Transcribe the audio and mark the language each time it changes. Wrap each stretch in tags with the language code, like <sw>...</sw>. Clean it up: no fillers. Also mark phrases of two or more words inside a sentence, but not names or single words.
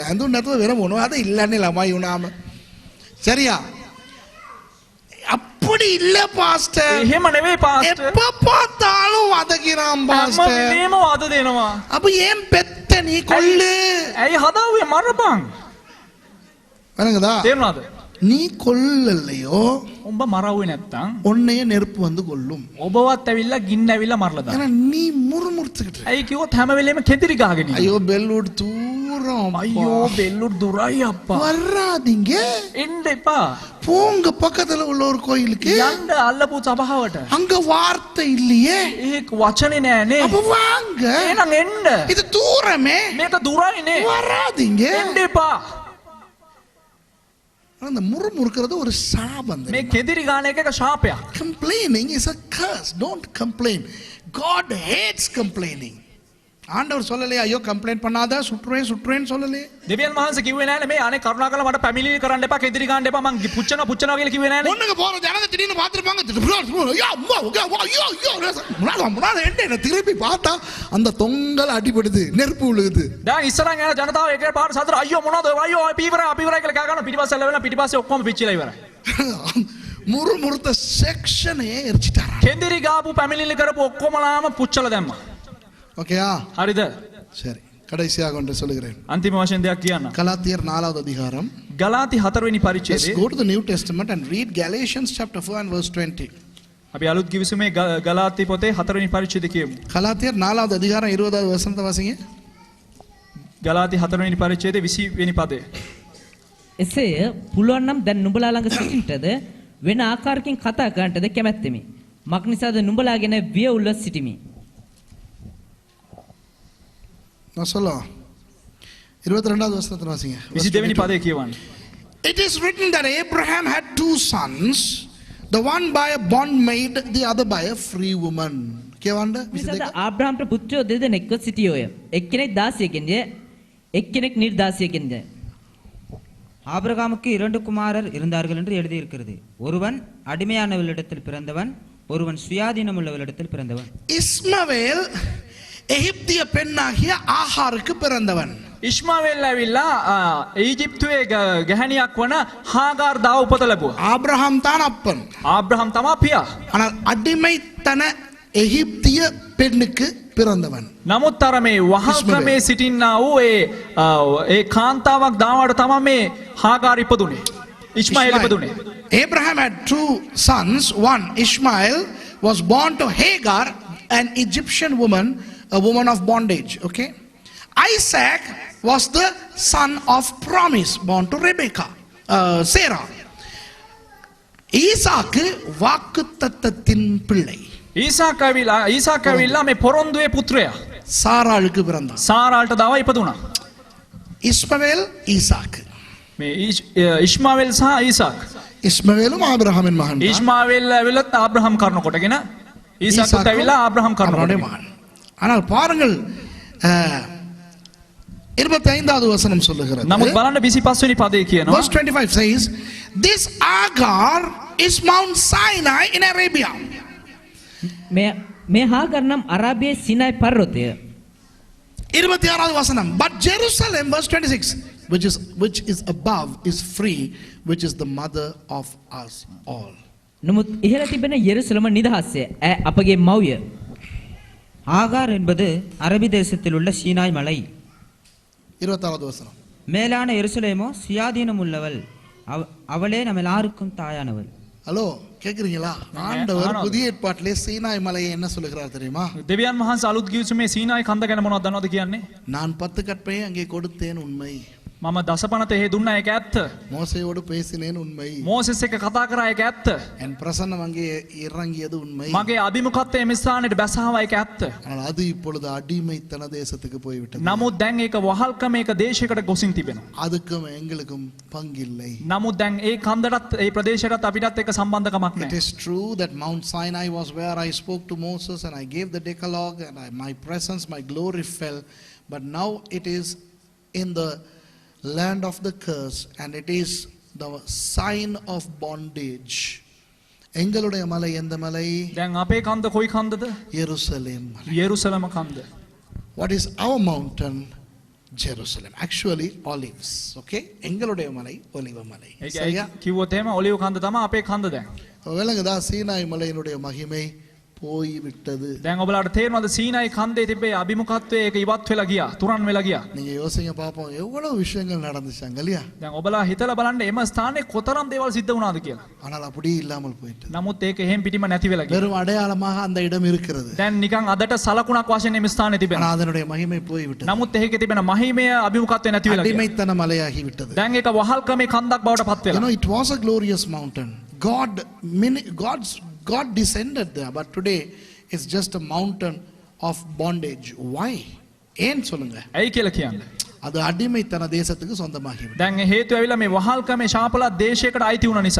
<si>ඇඳුම් නැතුව වෙන මොනවද ඉල්ලන්නේ ළමයි වුණාම?</si> <ta>சரியா? அப்படி இல்ல பாஸ்டர்.</ta> <si>එහෙම නෙවෙයි පාස්ටර්.</si> <ta>எப்ப பார்த்தாலும் வதக்கிறான்</ta> <si>හැම</si> <ta>பாஸ்டர்.</ta> <si>වෙලේම වද දෙනවා.</si> <ta>அப்ப ஏன் பெத்த நீ கொல்லு.</ta> <si>ඇයි හදාවේ මරපන්?</si> <ta>வணங்குதா?</ta> <si>තේරුණාද?</si> <ta>நீ கொல்லலையோ</ta> <si>උඹ මරවුවේ නැත්තම්</si> <ta>உன்னைய நெருப்பு வந்து கொல்லும்.</ta> <si>ඔබවත් ඇවිල්ලා ගින්න ඇවිල්ලා මරලා දානවා.</si> <ta>ஏன்னா நீ முறுமுறுத்துக்கிட்டு.</ta> <si>ඇයි කිව්වොත් හැම වෙලේම කෙඳිරි ගහගෙන ඉන්නවා.</si> <ta>ஐயோ பெல்வுட் தூரம்.</ta> <si>අයියෝ බෙල්ලුඩ් දුරයි අප්පා.</si> <ta>வராதீங்க.</ta> <si>එන්න එපා.</si> <ta>போங்க பக்கத்துல உள்ள ஒரு கோயிலுக்கு.</ta> <si>යන්න අල්ලපු සභාවට.</si> <ta>அங்க வார்த்தை இல்லையே.</ta> <si>ඒක වචනේ නෑනේ.</si> <ta>அப்ப வாங்க.</ta> <si>එහෙනම් එන්න.</si> <ta>இது தூரமே.</ta> <si>මේක දුරයිනේ.</si> <ta>வராதீங்க.</ta> <si>එන්න එපා.</si> <ta>அந்த முறுமுறுக்கிறது ஒரு சாபம்.</ta> <si>මේ කෙඳිරි ගාන එක ශාපයක්.</si> <en>Complaining is a curse. Don't complain. God hates complaining.</en> <ta>ஆண்டவர் சொல்லலையா ஐயோ கம்ப்ளைண்ட் பண்ணாத சுற்றுறேன்னு சொல்லலையே.</ta> <si>දෙවියන් වහන්සේ කිව්වේ නෑනේ මේ අනේ කරුණාකරලා මට පැමිණිලි කරන්න එපා, කෙඳිරි ගන්න එපා, මං පුච්චනවා කියලා කිව්වේ නෑනේ.</si> <ta>ஒண்ணுக்கு போற ஜனங்க திடீர்னு பாத்துருப்பாங்க. என்ன திருப்பி பார்த்தா அந்த தொங்கல் அடிபடுது, நெருப்பு விழுகுது.</ta> <si>දැන් ඉස්සරහන් යන ජනතාව එක පාර සතර අයියෝ මොනවද අයියෝ අපි ඉවරයි කියලා කෑ ගන්නවා. පිටිපස්සේ ලැබෙනවා, පිටිපස්සේ ඔක්කොම පිච්චිලා ඉවරයි.</si> <ta>முறுமுறுத்த செக்ஷனையே எரிச்சிட்டாரா.</ta> <si>කෙඳිරි ගාපු පැමිණිලි කරපු ඔක්කොමලාම පුච්චලා දැම්මා.</si> <ta>ஓகேயா?</ta> <si>හරිද?</si> <ta>சரி, கடைசியாக ஒன்று சொல்லுகிறேன்.</ta> <si>අන්තිම වශයෙන් දෙයක් කියන්න.</si> <ta>கலாத்தியர் 4வது அதிகாரம்.</ta> <si>ගලාති 4 වෙනි</si> <en>Let's</en> <si>පරිච්ඡේදයේ</si> <en>go to the New Testament and read Galatians chapter 4 and verse 20.</en> <si>අපි අලුත් කිවිසුමේ ගලාති පොතේ 4 වෙනි පරිච්ඡේදය කියමු.</si> <ta>கலாத்தியர் 4வது அதிகாரம் 20வது வசனத்தை வாசிங்க.</ta> <si>ගලාති 4 වෙනි පරිච්ඡේදයේ 20 වෙනි පදය. එසේය පුළුවන් නම් දැන් නුඹලා ළඟ සිටින්නටද වෙන ආකාරකින් කතා කරන්නටද කැමැත්තෙමි. මක් නිසාද නුඹලාගෙන වියවුල්ව සිටිමි.</si> <ta>நான் சொல்லுவோம். 22வது வசனத்தை வாசிங்க.</ta> <si>22 වෙනි පදය කියවන්න.</si> <en>It is written that Abraham had two sons, the one by a bondmaid, the other by a free woman.</en> <si>කියවන්න. නිසාද ආබ්‍රහම්ට පුත්‍රයෝ දෙදෙනෙක්ව සිටියෝය. එක්කෙනෙක් දාසියකින්ය, එක්කෙනෙක් නිර්දාසියකින්ය.</si> <ta>ஆபிரகாமுக்கு 2 குமாரர் இருந்தார்கள் என்று எழுதியிருக்கிறது. ஒருவன் அடிமையானவளிடத்தில் பிறந்தவன், ஒருவன் சுயாதீனம் உள்ளவளிடத்தில் பிறந்தவன். இஸ்மவேல் எகிப்திய பெண்ணாகிய ஆகாருக்கு பிறந்தவன்.</ta> <si>ඉස්මාවෙල් ඇවිල්ලා ඊජිප්තුවේ ගැහණියක් වන හාගාර් දාව උපත ලැබුවා.</si> <ta>ஆபிரகாம் தான் அப்பன்.</ta> <si>ආබ්‍රහම් තමා පියා.</si> <ta>ஆனால் අடிமைத்தன எகிப்திய பெண்ணுக்கு பிறந்தவன்.</ta> <si>නමුත් අර මේ වහල්කමේ සිටින්නා වූ ඒ කාන්තාවක් දාවට තමයි මේ හාගාර් ඉපදුනේ. ඉස්මාኤල් ඉපදුනේ.</si> <en>Abraham had two sons. One, Ishmael, was born to Hagar, an Egyptian woman, a woman of bondage. Okay. Isaac was the son of promise, born to Rebecca, Sarah.</en> <ta>ஈசாக்கு வாக்குத்தத்தத்தின் பிள்ளை.</ta> <si>ඊසාක් ඇවිල්ලා මේ පොරොන්දුවේ පුත්‍රයා.</si> <ta>சாராளுக்கு பிறந்தான்.</ta> <si>සාරාල්ට දව ඉපදුණා.</si> <ta>இஸ்மவேல் ஈசாக்கு.</ta> <si>මේ ඉස්මාවෙල් සහ ඊසාක්.</si> <ta>இஸ்மவேலும் ஆபிரகாமின் மகன்.</ta> <si>ඉස්මාවෙල් ඇවිල්ලත් ආබ්‍රහම් කරුණ කොටගෙන ඊසාක්ට ඇවිල්ලා ආබ්‍රහම් කරුණ</si> <ta>அவனுடைய மகன். ஆனால் பாருங்கள் 25வது வசனம் சொல்லுகிறது.</ta> <si>නමුත් බලන්න 25 වෙනි පදේ කියනවා.</si> <en>Verse 25 says, this Agar is Mount Sinai in Arabia.</en> <si>මේ හාගර් නම් අරාබියේ සිනායි පර්වතය.</si> <ta>26வது வசனம்.</ta> <en>But Jerusalem, verse 26, which is above is free, which is the mother of us all.</en> <si>නමුත් ඉහළ තිබෙන යෙරුසලම නිදහස්ය. අපගේ මව්ය.</si> <ta>ஆகார் என்பது அரபி தேசத்தில் உள்ள சீனாய் மலை. 26வது வசனம். மேலான எருசலேமோ சுயாதீனம் உள்ளவள், அவளே நம்ம எல்லாருக்கும் தாயானவள். ஹலோ, கேக்குறீங்களா? ஆண்டவர் புதிய ஏற்பாட்டிலே சீனாய் மலையை என்ன சொல்லுகிறார் தெரியுமா?</ta> <si>දෙවියන් වහන්සේ අලුත් ගිවිසුමේ සීනායි කන්ද ගැන මොනවද දන්නවද කියන්නේ?</si> <ta>நான் 10 கற்பனையை அங்கே கொடுத்தேன் உண்மை.</ta> <si>මම දසපනත එහෙ දුන්නා ඒක ඇත්ත.</si> <ta>மோசேயோடு பேசினேன் உண்மை.</ta> <si>මෝසෙස් එක්ක කතා කරා ඒක ඇත්ත.</si> <ta>என் பிரசன்னம் அங்கே இறங்கியது உண்மை.</ta> <si>මගේ අභිමුඛත්වයේ මේ ස්ථානෙට බැසාවා ඒක ඇත්ත.</si> <ta>ஆனால் அது இப்பொழுது அடிமைத்தன தேசத்துக்கு போய்விட்டது.</ta> <si>නමුත් දැන් ඒක වහල්කම ඒක දේශයකට ගොසින් තිබෙනවා.</si> <ta>அதுக்கும் எங்களுக்கும் பங்கில்லை.</ta> <si>නමුත් දැන් ඒ කන්දටත් ඒ ප්‍රදේශයටත් අපිටත් එක්ක සම්බන්ධකමක්</si> <en>It</en> <si>නැහැ.</si> <en>is true that Mount Sinai was where I spoke to Moses and I gave the Decalogue and my presence, my glory fell. But now it is in the land of the curse and it is the sign of bondage.</en> <ta>எங்களுடைய மலை எந்த மலை?</ta> <si>දැන් අපේ කන්ද කොයි කන්දද?</si> <en>Jerusalem.</en> <si>යෙරුසලම කන්ද.</si> <en>What is our mountain? Jerusalem. Actually olives.</en> <ta>Okay? எங்களுடைய மலை ஒலிவ மலை. சரியா?</ta> <si>කිව්වොත් එහෙම ඔලිව් කන්ද තමයි අපේ කන්ද දැන්.</si> <ta>விளங்குதா? சீனாய் மலையினுடைய மகிமை போய் விட்டது.</ta> <si>දැන් ඔබලාට තේරෙනවද සීනායි කන්දේ තිබේ අභිමුඛත්වයේ ඒක ඉවත් වෙලා ගියා, තුරන් වෙලා ගියා.</si> <ta>நீங்க யோசிங்க பாப்போம், எவ்வளவு விஷயங்கள் நடந்துச்சாங்க இல்லையா?</ta> <si>දැන් ඔබලා හිතලා බලන්න එම ස්ථානයේ කොතරම් දේවල් සිද්ධ වුණාද කියලා.</si> <ta>ஆனால் அப்படி இல்லாமல் போயிட்டது.</ta> <si>නමුත් ඒක එහෙම් පිටිම නැති වෙලා ගියා.</si> <ta>வெறும் அடையாளமாக அந்த இடம் இருக்கிறது.</ta> <si>දැන් නිකන් අදට සලකුණක් වශයෙන් මේ ස්ථානේ තිබෙනවා.</si> <ta>ஆனால் அதனுடைய மகிமை போய் விட்டது.</ta> <si>නමුත් ඒකේ තිබෙන මහිමය අභිමුඛත්වය නැති වෙලා ගියා.</si> <ta>அடிமைத்தன மலையாகி விட்டது.</ta> <si>දැන් ඒක වහල්කමේ කන්දක් බවට පත්</si> <en>You</en> <si>වෙලා.</si> <en>know, it was a glorious mountain. God descended there, but today it's just a mountain of bondage. Why?</en> <ta>ஏன் சொல்லுங்க?</ta> <si>ඇයි කියලා කියන්නේ?</si> <ta>அது அடிமைத்தன தேசத்துக்கு சொந்தமாகி விட்டது.</ta> <si>දැන් හේතුව ඇවිල්ලා මේ වහල්කමේ ශාපලා දේශයකට අයිති වුණ නිසා.</si>